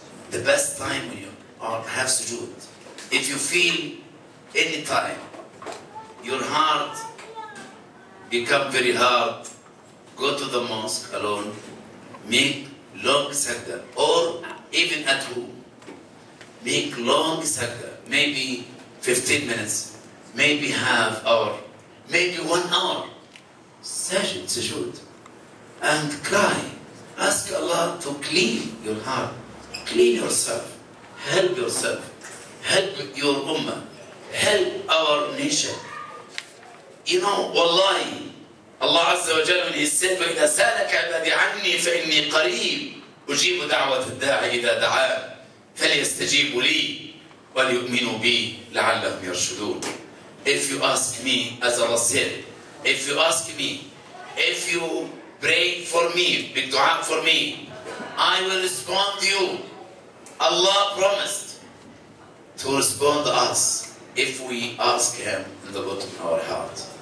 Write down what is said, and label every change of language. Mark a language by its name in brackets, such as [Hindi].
[English] The best time when you have sujood. If you feel any time your heart become very hard, go to the mosque alone, make long sajda, or even at home, make long sajda, maybe 15 minutes, maybe half hour, maybe 1 hour, sujood, and cry. Ask Allah to clean your heart, clean yourself, help your ummah, help our nation. You know, wallahi, Allah Azza wa Jalla, when He said, [Arabic] وَإِذَا سَأَلَكَ عِبَادِي عَنِّي فَإِنِّي قَرِيبٌ أُجِيبُ دَعْوَةَ الدَّاعِ إِذَا دَعَانِ فَلْيَسْتَجِيبُوا لِي وَلْيُؤْمِنُوا بِي لَعَلَّهُمْ يَرْشُدُونَ. [English] If you ask me, as Allah said, if you ask me, if you pray for me, big dua for me, I will respond to you. Allah promised to respond to us if we ask Him in the bottom of our heart.